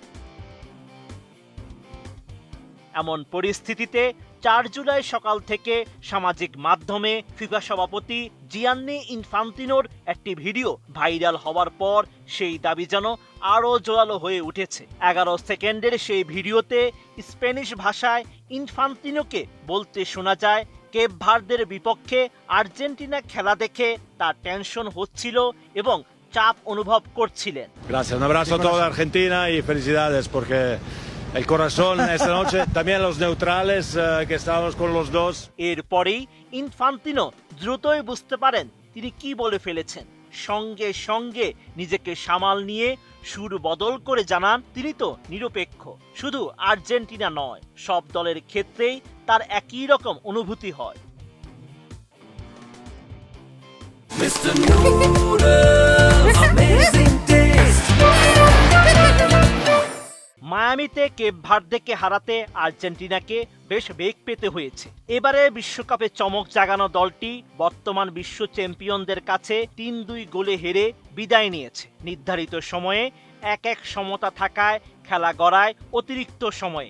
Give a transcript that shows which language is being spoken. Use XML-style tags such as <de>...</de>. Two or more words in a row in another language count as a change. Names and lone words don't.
<bn>এমন পরিস্থিতিতে 4 জুলাই সকাল থেকে সামাজিক মাধ্যমে ফিফা সভাপতি জিয়ান্নি ইনফান্তিনোর একটি ভিডিও ভাইরাল হওয়ার পর সেই দাবি যেন আরও জোরালো হয়ে উঠেছে। 11 সেকেন্ডের সেই ভিডিওতে স্প্যানিশ ভাষায় ইনফান্তিনোকে বলতে শোনা যায় কেপ ভার্দের বিপক্ষে আর্জেন্টিনা খেলা দেখে তার টেনশন হচ্ছিল এবং চাপ অনুভব করছিলেন।</bn> <es>Gracias, un abrazo a toda Argentina y felicidades porque el corazón esta noche, también los neutrales que estábamos con los dos.</es> <bn>এরপরেই ইনফান্তিনো দ্রুতই বুঝতে পারেন তিনি কি বলে ফেলেছেন। সঙ্গে সঙ্গে নিজেকে সামাল নিয়ে সুর বদল করে জানান তিনি তো নিরপেক্ষ, শুধু আর্জেন্টিনা নয়, সব দলের ক্ষেত্রেই তার একই রকম অনুভূতি হয়।</bn> <en>Mr. Noodles, amazing taste.</en> <bn>মায়ামিতে কেপ ভার্দেকে হারাতে আর্জেন্টিনাকে বেশ বেগ পেতে হয়েছে। এবারে বিশ্বকাপে চমক জাগানো দলটি বর্তমান বিশ্ব চ্যাম্পিয়নদের কাছে 3-2 গোলে হেরে বিদায় নিয়েছে। নির্ধারিত সময়ে 1-1 সমতা থাকায় খেলা গড়ায় অতিরিক্ত সময়ে।</bn>